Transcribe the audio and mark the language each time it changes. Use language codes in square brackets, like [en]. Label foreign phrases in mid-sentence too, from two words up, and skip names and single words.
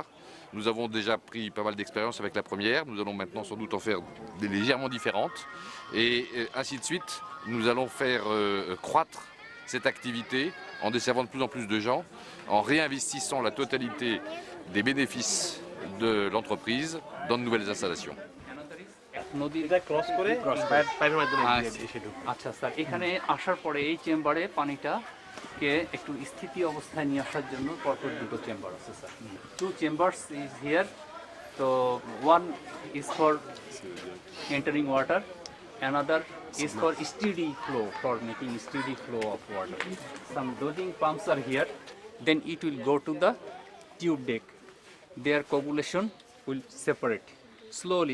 [fr] Nous avons déjà pris pas mal d'expérience avec la première, nous allons maintenant sans doute en faire des légèrement différentes. Et ainsi de suite, nous allons faire croître cette activité en desservant de plus en plus de gens, en réinvestissant la totalité des bénéfices de l'entreprise dans de nouvelles installations. [bn] নদীটা ক্রস করে পাইপের মাধ্যমে দিয়ে দিই সেটু। আচ্ছা স্যার, এখানে আসার পরে এই চেম্বারে পানিটাকে একটু স্থিতি অবস্থায় নিয়ে আসার জন্য পরপর দুটো চেম্বার আছে স্যার। [en] two chambers is here, তো one is for entering water, another is for steady flow, for making steady flow of water. Some dosing pumps are here, then it will go to the tube deck. Their coagulation will separate slowly.